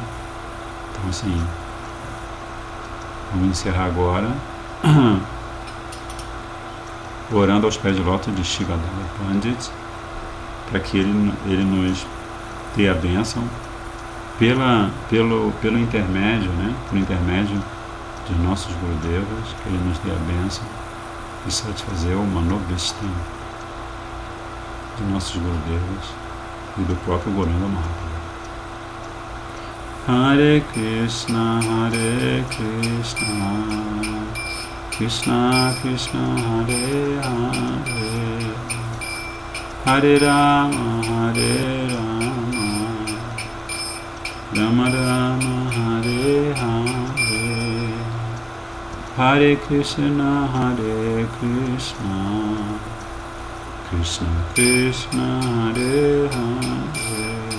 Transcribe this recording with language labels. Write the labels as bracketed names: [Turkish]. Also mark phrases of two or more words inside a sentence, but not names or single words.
[Portuguese] Então, assim, vamos encerrar agora orando aos pés de lótus de Shigadada Pandit, para que ele nos dê a bênção pelo intermédio, né? Por intermédio de nossos Gurudevas, que ele nos dê a bênção e satisfazer o Manobhishtam de nossos Gurudevas e do próprio Gauranga Mahaprabhu. [Sanskrit] हरे कृष्ण कृष्ण कृष्ण हरे हरे हरे राम राम राम हरे हरे हरे कृष्ण कृष्ण कृष्ण हरे हरे,